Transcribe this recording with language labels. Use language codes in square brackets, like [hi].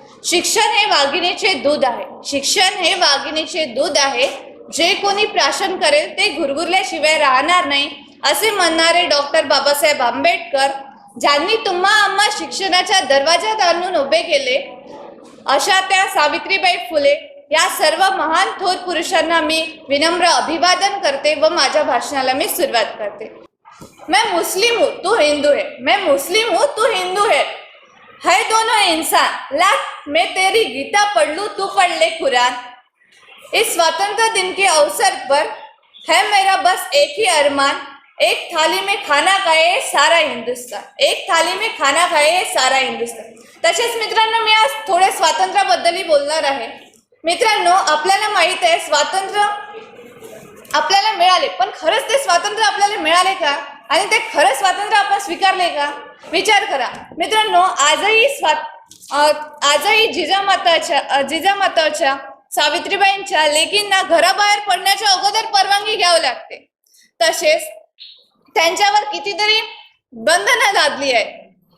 [mr] शिक्षण हे वाघिणीचे दूध आहे, शिक्षण हे वाघिणीचे दूध आहे, जे कोणी प्राशन करेल ते गुरगुरल्याशिवाय राहणार नाही, असे म्हणणारे डॉक्टर बाबासाहेब आंबेडकर, ज्यांनी तुम्हा आम्हा शिक्षणाच्या दरवाजात आणून उभे केले, अशा त्या सावित्रीबाई फुले, या सर्व महान थोर पुरुषांना मी विनम्र अभिवादन करते व माझ्या भाषणाला मी सुरुवात करते। [hi] मैं मुस्लिम हूँ तू हिंदू है, मैं मुस्लिम हूँ तू हिंदू है दोनों इंसान, लाख मैं तेरी गीता पढ़ लूँ तू पढ़ ले कुरान। इस स्वतंत्र दिन के अवसर पर है मेरा बस एक ही अरमान, एक थाली में खाना खाए सारा हिंदुस्तान, एक थाली में खाना खाए सारा हिंदुस्तान। [mr] तसेच मित्रांनो, मी आज थोडे स्वातंत्र्याबद्दलही बोलणार आहे। मित्रांनो, आपल्याला माहित आहे स्वातंत्र्य आपल्याला मिळाले, पण खरंच ते स्वातंत्र्य आपल्याला मिळाले का, आणि ते खरं स्वातंत्र्य आपण स्वीकारले का? विचार करा मित्रांनो। आजही जिजामाताच्या सावित्रीबाईंच्या लेकींना घराबाहेर पडण्याच्या अगोदर परवानगी घ्यावी लागते, तसेच त्यांच्यावर कितीतरी बंधनं लादली आहे।